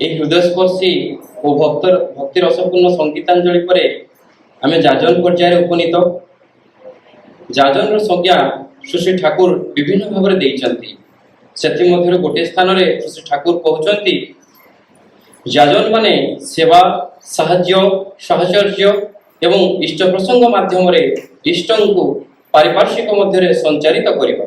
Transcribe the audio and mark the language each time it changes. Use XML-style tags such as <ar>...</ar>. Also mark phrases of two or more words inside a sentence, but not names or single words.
<bn>হৃদয়স্পর্শী ও ভক্তি রসপূর্ণ সঙ্গীতাঞ্জলি পরে আমি যাজন পর্যায়ে উপনীত।</bn> <or>ଯାଜନର ସଂଜ୍ଞା ଶ୍ରୀ ଠାକୁର ବିଭିନ୍ନ ଭାବରେ ଦେଇଛନ୍ତି। ସେଥିମଧ୍ୟରୁ ଗୋଟିଏ ସ୍ଥାନରେ ଶ୍ରୀ ଠାକୁର କହୁଛନ୍ତି, ଯାଜନ ମାନେ ସେବା, ସାହାଯ୍ୟ, ସାହଚର୍ଯ୍ୟ ଏବଂ ଇଷ୍ଟ ପ୍ରସଙ୍ଗ ମାଧ୍ୟମରେ ଇଷ୍ଟଙ୍କୁ ପାରିପାର୍ଶ୍ୱିକ ମଧ୍ୟରେ ସଞ୍ଚାରିତ କରିବା।</or>